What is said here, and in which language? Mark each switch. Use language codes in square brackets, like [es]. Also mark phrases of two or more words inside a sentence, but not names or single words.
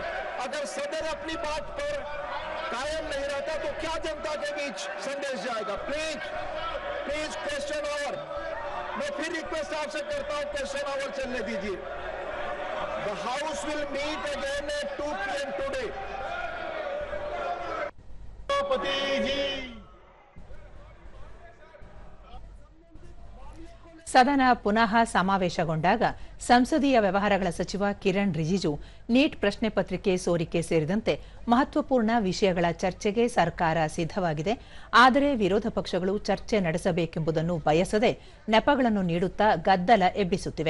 [hi] अगर सदन अपनी बात पर कायम नहीं रहता तो क्या जनता के बीच संदेश जाएगा. [en] please question hour. [hi] मैं फिर रिक्वेस्ट आपसे करता हूं [en] question hour [hi] चलने दीजिए. [en] the house will meet again at 2 PM today. [hi] सभापति जी. [kn] ಸದನ ಪುನಃ ಸಮಾವೇಶಗೊಂಡಾಗ ಸಂಸದೀಯ ವ್ಯವಹಾರಗಳ ಸಚಿವ ಕಿರಣ್ ರಿಜಿಜು ನೀಟ್ ಪ್ರಶ್ನೆ ಪತ್ರಿಕೆ ಸೋರಿಕೆ ಸೇರಿದಂತೆ ಮಹತ್ವಪೂರ್ಣ ವಿಷಯಗಳ ಚರ್ಚೆಗೆ ಸರ್ಕಾರ ಸಿದ್ಧವಾಗಿದೆ, ಆದರೆ ವಿರೋಧ ಪಕ್ಷಗಳು ಚರ್ಚೆ ನಡೆಸಬೇಕೆಂಬುದನ್ನು ಬಯಸದೆ ನೆಪಗಳನ್ನು ನೀಡುತ್ತಾ ಗದ್ದಲ ಎಬ್ಬಿಸುತ್ತಿವೆ.